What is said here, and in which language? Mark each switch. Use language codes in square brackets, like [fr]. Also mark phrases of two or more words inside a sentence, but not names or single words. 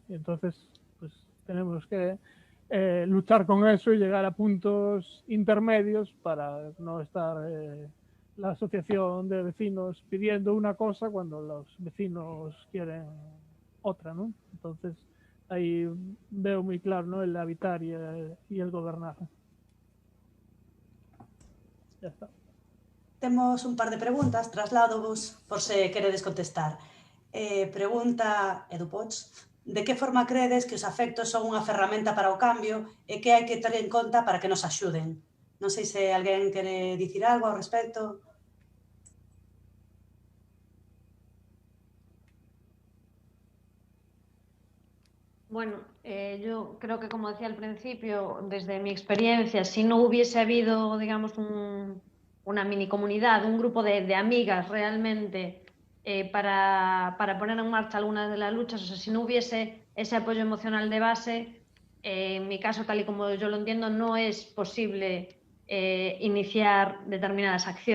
[es] Y entonces pues tenemos que luchar con eso y llegar a puntos intermedios para no estar la asociación de vecinos pidiendo una cosa cuando los vecinos quieren otra, ¿no? Entonces ahí veo muy claro, ¿no? El habitar y el gobernar. Ya está. [gl] Temos un par de preguntas, trasládovos por se queredes contestar. Pregunta Edu Poch, de que forma credes que os afectos son unha ferramenta para o cambio e que hai que ter en conta para que nos axuden? Non sei se alguén quere dicir algo ao respecto. [es] Bueno, yo creo que, como decía al principio, desde mi experiencia, si no hubiese habido, digamos, una mini comunidad, un grupo de amigas realmente para poner en marcha algunas de las luchas, o sea, si no hubiese ese apoyo emocional de base, en mi caso, tal y como yo lo entiendo, no es posible iniciar determinadas acciones.